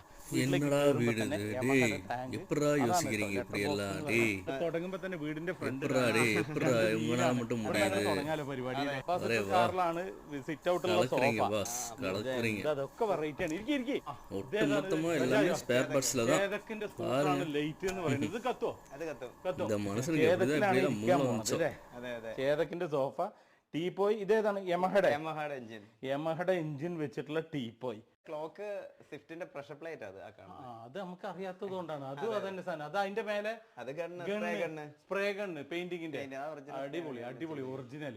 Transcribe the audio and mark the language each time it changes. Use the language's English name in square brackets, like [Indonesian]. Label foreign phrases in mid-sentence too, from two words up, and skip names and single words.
[Tamil] என்னடா வீடு இது டேய் எப்படா யோசிக்கிறீங்க இப்படி எல்லாம் டேய் [Malayalam] തുടങ്ങുമ്പോ തന്നെ വീടിന്റെ ഫ്രണ്ട് [Tamil] எப்படா டேய் எப்படா உங்களால மட்டும் முடியுது [Malayalam] തുടങ്ങാലോ പരിപാടി [Hindi] अरे वाह [Malayalam] കാറിലാണ് സിറ്റ് ഔട്ടുള്ള [Tamil] கலக்குறீங்க [Malayalam] സോഫ [Tamil] பாஸ் கலக்குறீங்க [Malayalam] അതൊക്കെ വെറൈറ്റി ആണ് ഇരിക്കി [Tamil] ஒட்டு மொத்தமா எல்லாமே [English] spare parts [Tamil] தான் [Malayalam] ഏതൊക്കെ സ്കൂട്ടറാണ് ലൈറ്റ് എന്ന് പറയുന്നത് ഇത് കത്തോ കത്തോ [Tamil] இந்த மனுஷனுக்கு எப்படிதான் இப்படி எல்லாம் மூளை வந்துச்சோ [Malayalam] ഏതൊക്കെ സോഫ ടീപ്പോയ് ഇതേതാണ് എഞ്ചിൻ യമഹയുടെ എഞ്ചിൻ വെച്ചിട്ടുള്ള ടീപ്പോയ് ക്ലോക്ക് സ്വിഫ്റ്റിന്റെ [English] pressure plate [Malayalam] അത് അത് നമുക്ക് അറിയാത്തത് കൊണ്ടാണ് അതും അതന്നെ സാധനം അത് അതിന്റെ മേലെ അത് ഗണ്ണ് [English] spray gun [Malayalam] പെയിന്റിങ്ങിന്റെ അടിപൊളി അടിപൊളി ഒറിജിനൽ